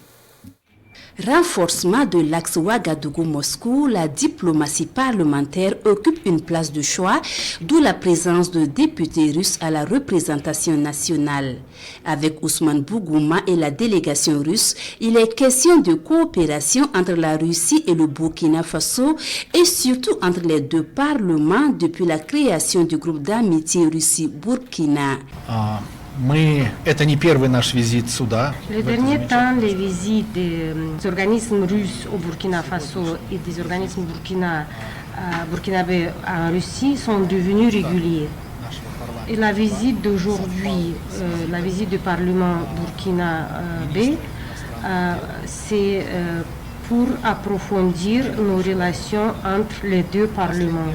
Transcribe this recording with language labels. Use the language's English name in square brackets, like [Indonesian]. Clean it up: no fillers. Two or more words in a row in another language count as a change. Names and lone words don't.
[French] Renforcement de l'axe Ouagadougou-Moscou, la diplomatie parlementaire occupe une place de choix, d'où la présence de députés russes à la représentation nationale. Avec Ousmane Bougouma et la délégation russe, il est question de coopération entre la Russie et le Burkina Faso et surtout entre les deux parlements depuis la création du groupe d'amitié Russie-Burkina. [Russian] Это не первый наш визит сюда. [French] Le dernier temps, les visites des organismes russes au Burkina Faso et des organismes burkinabés en Russie sont devenus réguliers. Et la visite d'aujourd'hui, la visite du Parlement burkinabé, c'est pour approfondir nos relations entre les deux parlements.